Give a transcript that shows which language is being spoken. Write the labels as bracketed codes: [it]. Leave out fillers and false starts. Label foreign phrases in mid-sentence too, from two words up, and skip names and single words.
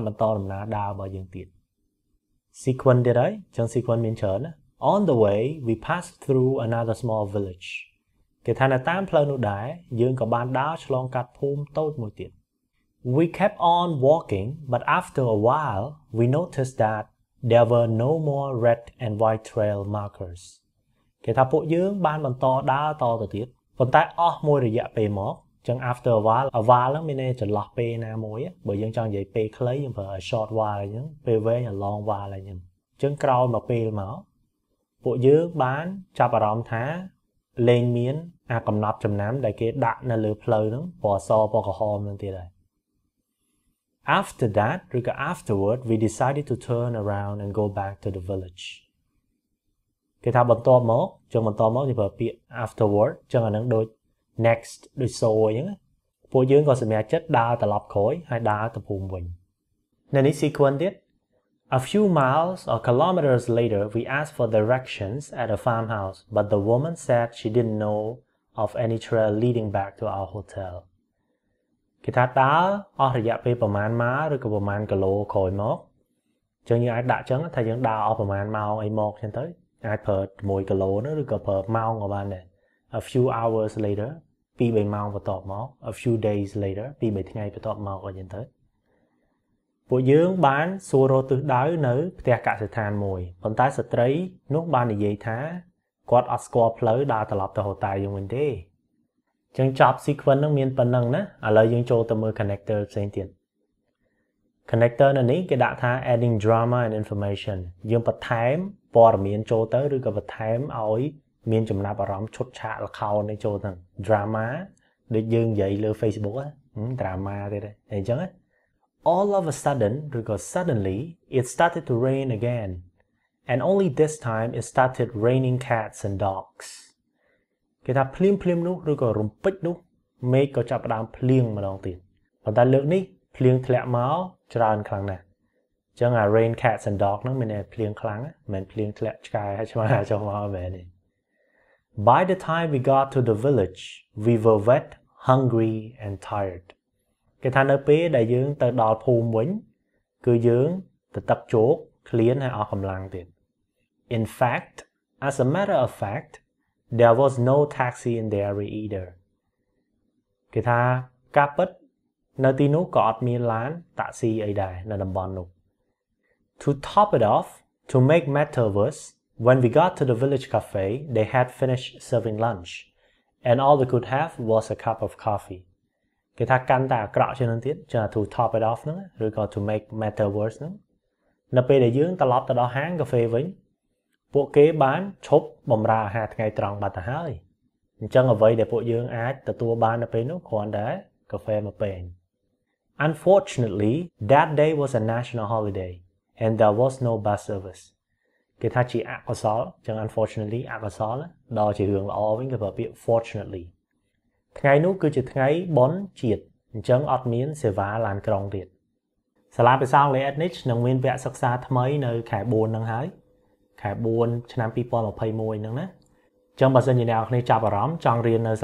[km] បន្តដំណើរដើររបស់យើងទៀត sequence ទៀតហើយចឹង sequence មានច្រើនណា [en] On the way we passed through another small village [km] គេថានៅតាមផ្លូវនោះដែរយើងក៏បានដើរឆ្លងកាត់ ភូមិតូចមួយទៀត [en] We kept on walking but after a while we noticed that there were no more red and white trail markers [km] គេថា ពួកយើងបានបន្តដើរតទៅទៀតប៉ុន្តែអស់មួយរយៈពេលមកចឹង [en] after a while [km] ហ្នឹងមានន័យចន្លោះពេលណាមួយបើយើងចង់និយាយពេលខ្លីយើងប្រើ [en] short while [km] អញ្ចឹងពេលវែង [en] a long while [km] អញ្ចឹងចឹងក្រោយមកពេលមកពួកយើងបានចាប់អារម្មណ៍ថាលែងមានអាកំណត់ចំណាំដែលគេដាក់នៅលើផ្លូវហ្នឹងពណ៌សពណ៌ក្រហមហ្នឹងទៀតហើយ [en] After that ឬក៏ afterward we decided to turn around and go back to the village [km] គេថាបន្ទាប់មកយើងប្រើពាក្យ afterward ចឹងអាហ្នឹងដូច next ដូច so អញ្ចឹងពួកយើងក៏សម្រេចចិត្តដើរត្រឡប់ក្រោយហើយដើរទៅភូមិវិញនៅនេះ sequence ទៀត [en] A few miles or kilometers later, we asked for directions at a farmhouse, but the woman said she didn't know of any trail leading back to our hotel. [km] គេថាដើរអស់រយៈពេលប្រមាណម៉ាឬក៏ប្រមាណគីឡូក្រោយមកចឹងយើងអាចដាក់ចឹងថាយើងដើរអស់ប្រហែលម៉ោងអីមកចឹងទៅអាចប្រើ1គីឡូនោះឬក៏ប្រើម៉ោ ងក៏បានដែរ [en] a few hours later [km] 2-3 ម៉ោងបន្ទាប់មក [en] a few days later [km] 2-3 ថ្ងៃបន្ទាប់មកអីចឹងទៅពួកយើងបានសួររកទិសដៅនៅផ្ទះកសិដ្ឋានមួយប៉ុន្តែស្ត្រីនោះបាននិយាយថាគាត់អត់ស្គាល់ផ្លូវដើរត្រឡប់ទៅហូតែយើងវិញទេចឹងចប់ sequence ហ្នឹងមានប៉ុណ្ណឹងណាឥឡូវយើងចូលទៅមើល connector ផ្សេងទៀត connector នៅនេះគេដាក់ថា [en] adding drama and information [km] យើងបន្ថែមព័ត៌មានចូលទៅឬក៏បន្ថែមឲ្យមានចំណាប់អារម្មណ៍ឈុតឆាក ល្ខោននេះចូលទៅ drama ដូចយើងនិយាយលើ Facebook ហ្នឹង drama ទៀតអញ្ចឹង [en] all of a sudden [km] ឬក៏ [en] suddenly it started to rain again and only this time it started raining cats and dogs [km] គេថាភ្លៀងនោះឬក៏រំពេចនោះមេឃក៏ចាប់ផ្ដើមភ្លៀងម្ដងទៀតប៉ុន្តែលើកនេះភ្លៀងធ្លាក់មកច្រើនខ្លាំងណាស់អញ្ចឹងអា [en] rain cats and dogs [km] ហ្នឹងមានតែភ្លៀងខ្លាំងមិនមែនភ្លៀងធ្លាក់ឆ្កែហើយឆ្មាចុះមកមែនទេ [en] By the time we got to the village we were wet hungry and tired [km] គេថានៅពេលដែលយើងទៅដល់ភូមិវិញគឺយើងទៅទឹកជោកឃ្លានហើយអស់កម្លាំងទៀត [en] In fact as a matter of fact there was no taxi in the area either [km] គេថាការពិតនៅទីនោះក៏អត់មានឡានតាក់ស៊ីអីដែរនៅតំបន់នោះ [en] To top it off to make matters worse when we got to the village cafe they had finished serving lunch and all we could have was a cup of coffee [km] គេថាកាន់តែអាក្រ ក់ជាងនឹងទៀតចា [en] to top it off [km] ហ្នឹងឬក៏ [en] to make matters worse [km] ហ្នឹងនៅពេលដែលយើងត្រឡប់ទៅដល់ហាងកាហ្វេវិញពួកគេបានឈប់បម្រើអាហារថ្ងៃត្រង់បាត់ទៅហើយអញ្ចឹងអ្វីដែលពួកយើងអាចទទួលបាននៅពេលនោះគ្រាន់តែកាហ្វេមួយពែង [en] Unfortunately that day was a national holiday and there was no bus service [km] គេថាជាអកុសលចឹង unfortunately អកុសលដល់ ជារឿងល្អវិញគេប្រើពាក្យ fortunately ថ្ងៃនោះគឺជាថ្ងៃបុណ្យជាតិអញ្ចឹងអត់មានសេវាឡានក្រុងទៀតសាលាភាសាអង់គ្លេស Ednich នឹងមានវគ្គសិក្សាថ្មីនៅខែ4ហ្នឹងហើយខែ4ឆ្នាំ2021ហ្នឹងណាចឹងបើសិនជាអ្នកនរគ្នាចាប់អារម្មណ៍ចង់រៀននៅសា